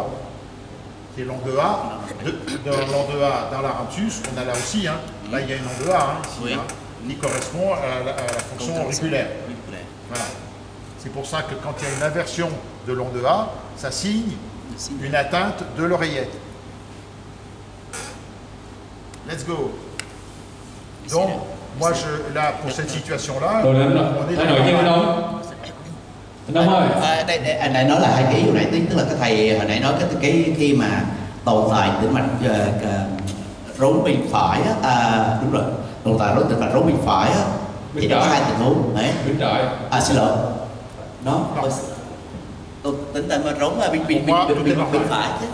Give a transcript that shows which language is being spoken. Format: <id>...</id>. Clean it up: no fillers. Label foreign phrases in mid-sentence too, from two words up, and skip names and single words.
<fr>Qui est l'onde A. Dans l'onde A, dans l'aranthus, on a là aussi, hein, là il y a une onde A, hein, ici, hein, qui correspond à la fonction auriculaire. Voilà. C'est pour ça que quand il y a une inversion de l'onde A, ça signe une atteinte de l'oreillette.</fr> <en>Let's go.</en> <fr>Donc, moi, là, pour cette situation-là, on est</fr> <vi>anh đã nói là hai cái hồi nãy, tức là cái thầy hồi nãy nói cái khi mà tồn tại tĩnh mạch rối bên phải đúng rồi, tồn tại rối tĩnh mạch rối bên phải thì nó có hai tình huống đấy. Xin lỗi, nó tính là rối bên phải chứ.</vi>